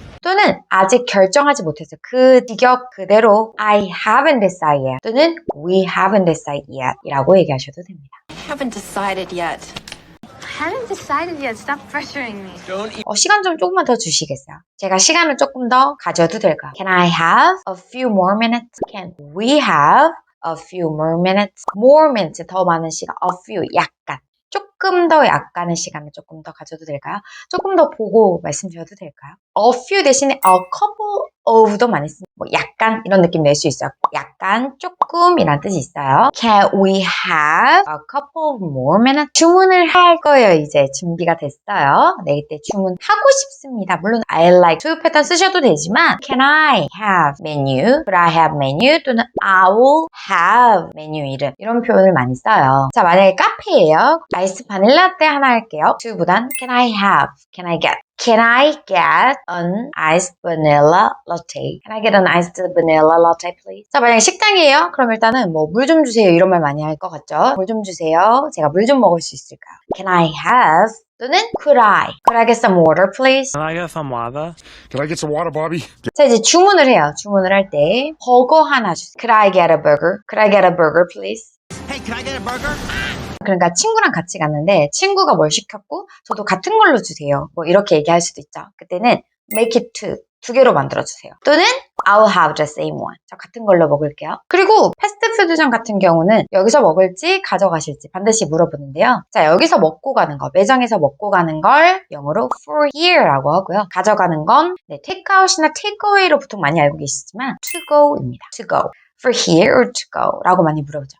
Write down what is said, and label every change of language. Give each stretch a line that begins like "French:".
Korean: 또는 아직 결정하지 못해서 그 직역 그대로
English: I haven't decided yet
Korean: 또는
English: We haven't decided yet
Korean: 이라고 얘기하셔도 됩니다.
English: Haven't decided yet. Haven't decided yet. Stop pressuring me.
Korean: 시간 좀 조금만 더 주시겠어요? 제가 시간을 조금 더 가져도 될까요?
English: Can I have a few more minutes? Can we have a few more minutes? More minutes
Korean: 더 많은 시간.
English: A few 약간.
Korean: 조금 더 약간의 시간을 조금 더 가져도 될까요? 조금 더 보고 말씀 드려도 될까요? A few 대신에
English: a couple of
Korean: 도 많이 씁니다. 뭐 약간 이런 느낌 낼 수 있어요. 약간, 조금이란 뜻이 있어요.
English: Can we have a couple more minutes?
Korean: 주문을 할 거예요. 이제 준비가 됐어요. 네, 이때 주문하고 싶습니다.
English: 물론 I like to 패턴
Korean: 쓰셔도 되지만
English: Can I have menu? Could I have menu?
Korean: 또는
English: I will have menu
Korean: 이름 이런 표현을 많이 써요. 자, 만약에 카페예요. 아이스 바닐라 라떼 하나 할게요.
English: to보단 Can I have? Can I get? Can I get an iced vanilla latte? Can I get an iced vanilla latte, please?
Korean: 자, 만약에 식당이에요? 그럼 일단은 뭐 물 좀 주세요 이런 말 많이 할 것 같죠? 물 좀 주세요. 제가 물 좀 먹을 수 있을까요?
English: Can I have? 또는 Could I get some water, please? Can I get some water? Can I get some water, Bobby?
Korean: 자, 이제 주문을 해요. 주문을 할 때 버거 하나 주세요.
English: Could I get a burger? Could I get a burger, please? Hey, can I get a burger?
Korean: 그러니까 친구랑 같이 갔는데 친구가 뭘 시켰고 저도 같은 걸로 주세요. 뭐 이렇게 얘기할 수도 있죠.
English: 그때는 make it two.
Korean: 두 개로 만들어주세요.
English: 또는 I'll have the same one.
Korean: 저 같은 걸로 먹을게요. 그리고 패스트푸드점 같은 경우는 여기서 먹을지 가져가실지 반드시 물어보는데요. 자, 여기서 먹고 가는 거, 매장에서 먹고 가는 걸 영어로
English: for here
Korean: 라고 하고요. 가져가는 건 takeout이나 takeaway로 보통 많이 알고 계시지만
English: to go
Korean: 입니다.
English: to go. For here or to go
Korean: 라고 많이 물어보죠.